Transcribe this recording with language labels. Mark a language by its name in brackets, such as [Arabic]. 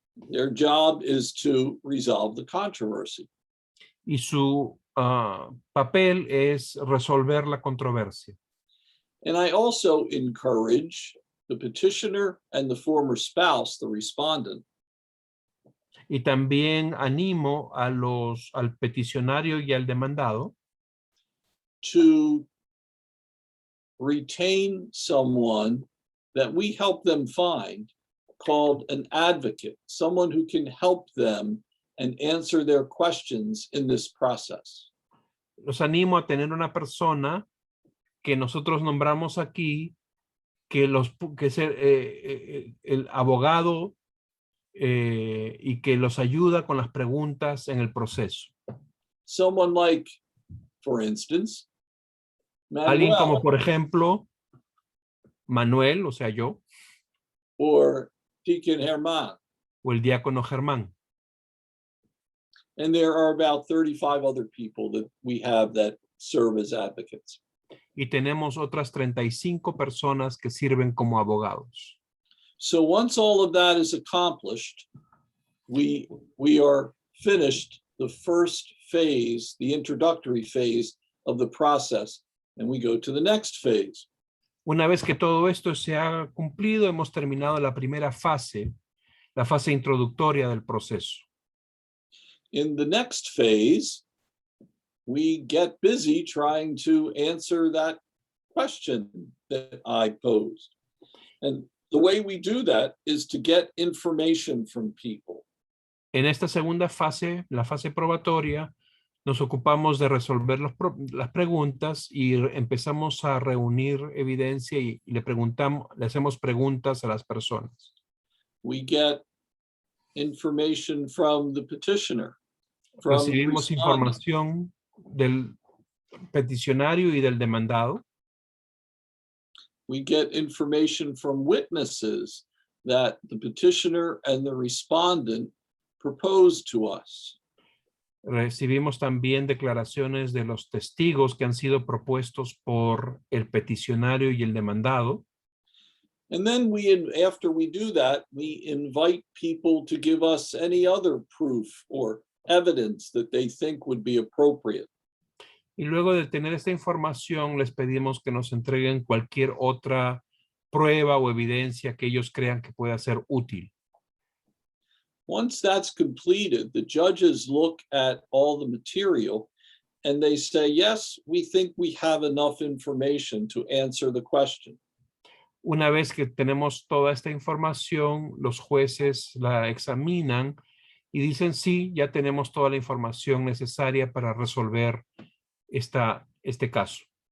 [English] Their job is to resolve the controversy. [Spanish] Y su papel es resolver la controversia. [English] And I also encourage the petitioner and the former spouse, the respondent, [Spanish] Y también animo al peticionario y al demandado [English] to retain someone that we help them find called an advocate, someone who can help them and answer their questions in this process. [Spanish] los animo a tener una persona que nosotros nombramos aquí, que es el abogado y que los ayuda con las preguntas en el proceso. [English] Someone like, for instance, [Spanish] Alguien como, [English] Manuel [Spanish] por ejemplo, Manuel, o sea, yo, [English] or Deacon Herman. [Spanish] o el diácono Germán. [English] And there are about 35 other people that we have that serve as advocates. [Spanish] Y tenemos otras 35 personas que sirven como abogados. [English] So once all of that is accomplished, we are finished the first phase, the introductory phase of the process, and we go to the next phase. [Spanish] Una vez que todo esto se ha cumplido, hemos terminado la primera fase, la fase introductoria del proceso. [English] In the next phase, we get busy trying to answer that question that I posed. And the way we do that is to get information from people. [Spanish] En esta segunda fase, la fase probatoria, nos ocupamos de resolver las preguntas y empezamos a reunir evidencia y le hacemos preguntas a las personas. [English] We get information from the petitioner. From the [Spanish] Recibimos [English] respondent. [Spanish] información del peticionario y del demandado. [English] We get information from witnesses that the petitioner and the respondent proposed to us. [Spanish] Recibimos también declaraciones de los testigos que han sido propuestos por el peticionario y el demandado. [English] And then after we do that, we invite people to give us any other proof or evidence that they think would be appropriate. [Spanish] Y luego de tener esta información, les pedimos que nos entreguen cualquier otra prueba o evidencia que ellos crean que pueda ser útil. [English] Once that's completed, the judges look at all the material and they say, yes, we think we have enough information to answer the question. [Spanish] Una vez que tenemos toda esta información, los jueces la examinan y dicen, sí, ya tenemos toda la información necesaria para resolver este caso.